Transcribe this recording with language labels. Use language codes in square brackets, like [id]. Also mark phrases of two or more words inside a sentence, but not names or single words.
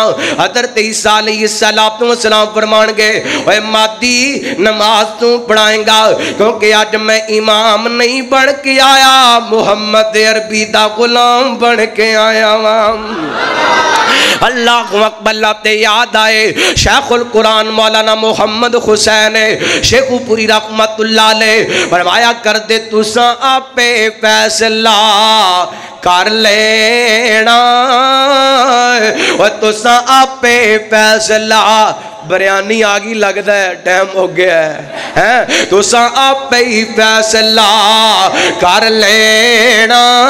[ur] حضرت عیسیٰ [ar] عليه الصلاة والسلام [ur] فرمانگے اوئے مادی نماز تو پڑھائے گا کیونکہ آج میں امام نہیں بن کے آیا، محمد عربی دا غلام بن کے آیا واں. [ar] الله أكبر [pa] تے یاد آئے شیخ القرآن مولانا محمد حسین شیخوپوری [ar] رحمة الله عليه [pa] فرمایا کر دے تسا آپے فیصلہ کر لینا، اور تسا آپے فیصلہ. [ur] بریانی آ گئی لگتا ہے ٹائم ہو گیا ہے, [pa] تسا آپے ہی فیصلہ کر لینا.